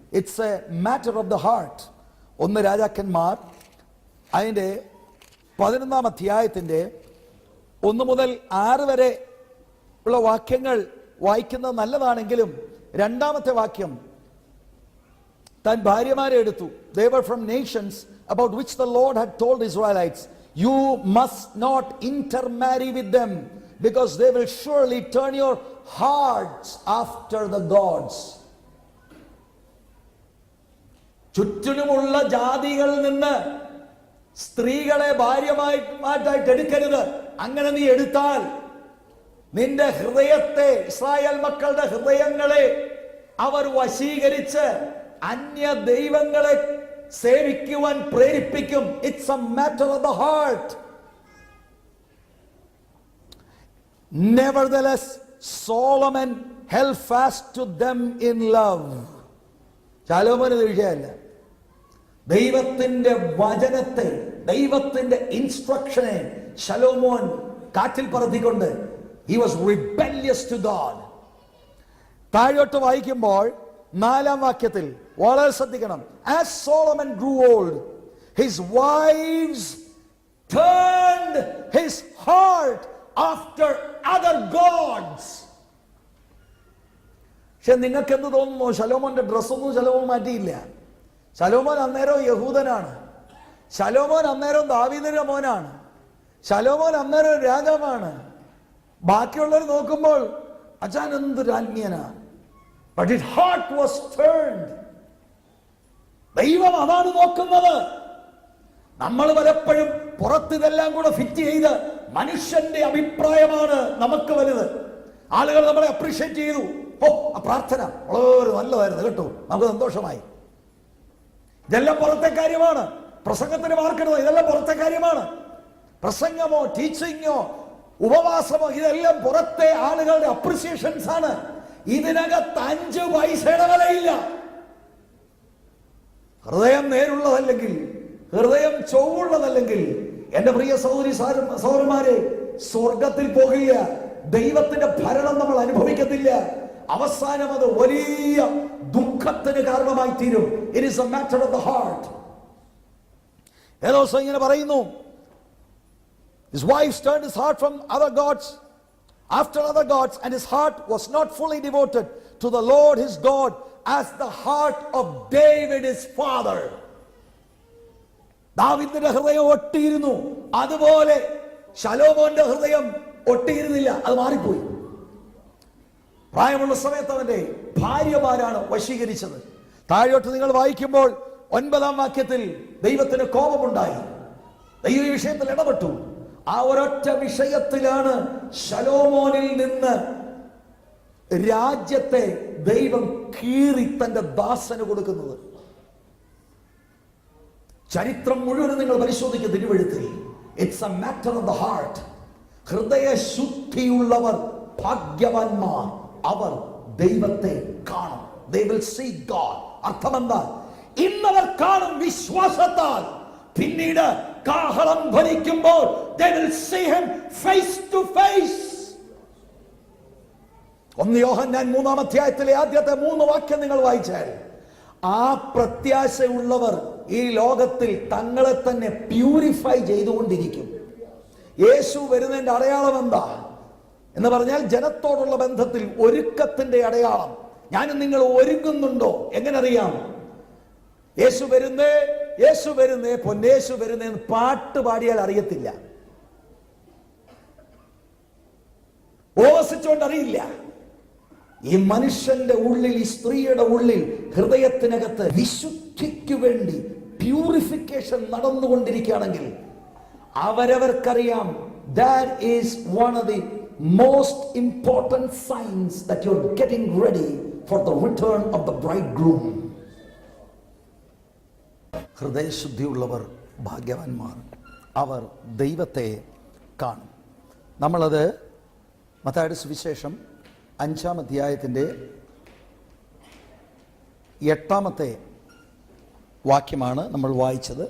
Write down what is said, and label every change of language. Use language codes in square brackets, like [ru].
[en] It's a matter of the heart. [ml] 1 രാജാക്കന്മാർ അതിൻ്റെ 11-ാം അധ്യായത്തിൻ്റെ 1 മുതൽ 6 വരെ ഉള്ള വാക്യങ്ങൾ വായിക്കുന്നത് നല്ലതാണെങ്കിലും 2-ാമത്തെ വാക്യം, താൻ ഭാര്യമാരെ എടുത്തു. [en] They were from nations about which the Lord had told Israelites, you must not intermarry with them because they will surely turn your hearts after the gods. [ml] ചുറ്റിനുമുള്ള ജാതികളിൽ നിന്ന് സ്ത്രീകളെ ഭാര്യമായിട്ട് എടുക്കരുത്. അങ്ങനെ നീ എടുത്താൽ നിന്റെ ഹൃദയത്തെ, ഇസ്രായേൽ മക്കളുടെ ഹൃദയങ്ങളെ അവർ വശീകരിച്ച് അന്യ ദൈവങ്ങളെ സേവിക്കുവാൻ പ്രേരിപ്പിക്കും. [en] It's a matter of the heart. Nevertheless, Solomon held fast to them in love. [ml] ശലോമോന് വിഷയമല്ല. ദൈവത്തിന്റെ വചനത്തെ, ദൈവത്തിന്റെ ഇൻസ്ട്രക്ഷനെ ശലോമോൻ കാറ്റിൽ പറത്തിക്കൊണ്ട് [en] he was rebellious to God. [ml] താഴോട്ട് വായിക്കുമ്പോൾ 4-ാം വാക്യത്തിൽ വളരെ ശ്രദ്ധിക്കണം. [en] As Solomon grew old, his wives turned his heart after other gods. [ml] പക്ഷെ നിങ്ങൾക്ക് എന്ത് തോന്നുന്നു? ശലോമോന്റെ ഡ്രസ്സൊന്നും ശലോമോൻ മാറ്റിയില്ല. ശലോമോൻ അന്നേരം യഹൂദനാണ്. ശലോമോൻ അന്നേരം ദാവീദിന്റെ മോനാണ്. ശലോമോൻ അന്നേരം രാജാവാണ്. ബാക്കിയുള്ളവർ നോക്കുമ്പോൾ അച്ഛൻ എന്തൊരു ആത്മീയനാ. [en] But his heart was turned. [ml] ദൈവം അതാണ് നോക്കുന്നത്. നമ്മൾ പലപ്പോഴും പുറത്ത് ഇതെല്ലാം കൂടെ ഫിറ്റ് ചെയ്ത് മനുഷ്യന്റെ അഭിപ്രായമാണ് നമുക്ക് വലുത്. ആളുകൾ നമ്മളെ അപ്രീഷിയേറ്റ് ചെയ്തു. ഓ, ആ പ്രാർത്ഥന വളരെ നല്ലതായിരുന്നു കേട്ടോ, നമുക്ക് സന്തോഷമായി. ഇതെല്ലാം പുറത്തെ കാര്യമാണ്. പ്രസംഗത്തിന് മാർക്കണോ, ഇതെല്ലാം പുറത്തെ കാര്യമാണ്. പ്രസംഗമോ ടീച്ചിങ്ങോ ഉപവാസമോ ഇതെല്ലാം പുറത്തെ ആളുകളുടെ അപ്രിസിയേഷൻസ് ആണ്. ഇതിനകത്ത് 5 പൈസയുടെ വിലയില്ല. ഹൃദയം നേരുള്ളതല്ലെങ്കിൽ, ഹൃദയം ചൊവ്വുള്ളതല്ലെങ്കിൽ എന്റെ പ്രിയ സഹോദരി സഹോദരന്മാരെ, സ്വർഗത്തിൽ പോകില്ല. ദൈവത്തിന്റെ ഭരണം നമ്മൾ അനുഭവിക്കത്തില്ല. അവസാനം അത് വലിയ ദുഃഖത്തിന് കാരണമായി തീരും. [en] It is a matter of the heart. [ml] ഏതോ ദിവസം ഇങ്ങനെ പറയുന്നു, [en] his wife turned his heart from other gods after other gods, and his heart was not fully devoted to the Lord his God as the heart of David his father. [ml] ദാവീദിന്റെ ഹൃദയം ഒട്ടിയിരുന്നു, അതുപോലെ ശലോമോന്റെ ഹൃദയം ഒട്ടിയിരുന്നില്ല. അത് മാറിപ്പോയി. പ്രായമുള്ള സമയത്ത് അവന്റെ ഭാര്യമാരാണ് വശീകരിച്ചത്. താഴോട്ട് നിങ്ങൾ വായിക്കുമ്പോൾ 9-ാം വാക്യത്തിൽ ദൈവത്തിന് കോപമുണ്ടായി. ദൈവ ഈ വിഷയത്തിൽ ഇടപെട്ടു. ആ ഒരൊറ്റ വിഷയത്തിലാണ് ശലോമോനിൽ നിന്ന് രാജ്യത്തെ ദൈവം കീറി തന്റെ ദാസന് കൊടുക്കുന്നത്. ചരിത്രം മുഴുവൻ നിങ്ങൾ പരിശോധിക്കുക തിരുവെഴുത്തിൽ. [en] It's a matter of the heart. [ml] ഹൃദയശുദ്ധിയുള്ളവർ ഭാഗ്യവാന്മാർ, അവർ ദൈവത്തെ കാണും. [en] They will see God. [ml] അർത്ഥമെന്താ? ഇന്നവർ കാണും വിശ്വാസത്താൽ, പിന്നീട് കാഹളം ധ്വനിക്കുമ്പോൾ [en] they will see him face to face. [ml] 1 യോഹന്നാൻ 3-ാം അധ്യായത്തിലെ ആദ്യത്തെ 3 വാക്യം നിങ്ങൾ വായിച്ചാൽ, ആ പ്രത്യാശയുള്ളവർ ഈ ലോകത്തിൽ തങ്ങളെ തന്നെ പ്യൂരിഫൈ ചെയ്തുകൊണ്ടിരിക്കും. യേശു വരുന്നതിന്റെ അടയാളം എന്താ എന്ന് പറഞ്ഞാൽ, ജനത്തോടുള്ള ബന്ധത്തിൽ ഒരുക്കത്തിന്റെ അടയാളം. ഞാനും നിങ്ങൾ ഒരുങ്ങുന്നുണ്ടോ? എങ്ങനെ അറിയാം? യേശു വരുന്നേ, യേശു വരുന്നേ, പൊന്നേശു വരുന്നേ എന്ന് പാട്ട് പാടിയാൽ അറിയത്തില്ല, ഓവസിച്ചുകൊണ്ട് അറിയില്ല. ഈ മനുഷ്യന്റെ ഉള്ളിൽ, ഈ സ്ത്രീയുടെ ഉള്ളിൽ, ഹൃദയത്തിനകത്ത് വിശുദ്ധിക്ക് വേണ്ടി purification നടന്നുകൊണ്ടിരിക്കുകയാണെങ്കിൽ അവരവർക്കറിയാം, [en] that is one of the most important signs that you're getting ready for the return of the bridegroom. [ml] ഹൃദയശുദ്ധിയുള്ളവർ ഭാഗ്യവാന്മാർ, അവർ ദൈവത്തെ കാണും. നമ്മളത് മത്തായിയുടെ സുവിശേഷം 5-ാം അധ്യായത്തിൻ്റെ 8-ാമത്തെ വാക്യമാണ് നമ്മൾ വായിച്ചത്.